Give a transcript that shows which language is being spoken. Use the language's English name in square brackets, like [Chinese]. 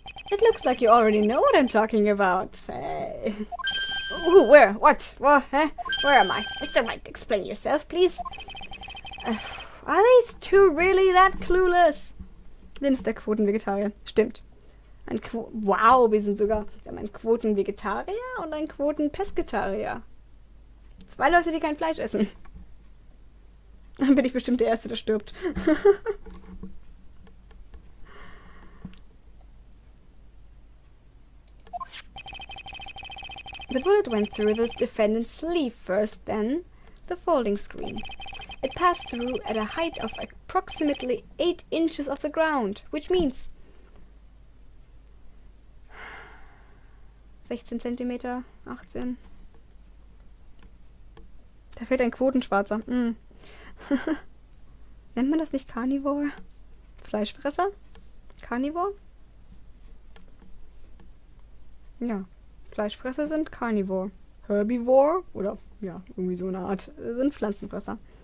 [English] It looks like you already know what I'm talking about. Hey. Ooh, where? What? What? Huh? Where am I? Mr. Wright, explain yourself, please. Are these two really that clueless? [German] Lynn ist der Quotenvegetarier. Stimmt. Wow, wir haben einen Quotenvegetarier und einen Quotenpesketarier. 2 Leute, die kein Fleisch essen. Dann bin ich bestimmt der Erste, der stirbt. [English] The bullet went through the defendant's sleeve first, then the folding screen. It passed through at a height of approximately 8 inches off the ground, which means [German] 16 Zentimeter, 18. Da fehlt ein Quotenschwarzer. Nennt man das nicht Carnivore? Fleischfresser? Carnivore? Ja. Fleischfresser sind Carnivore. Herbivore, oder ja, irgendwie so eine Art, sind Pflanzenfresser.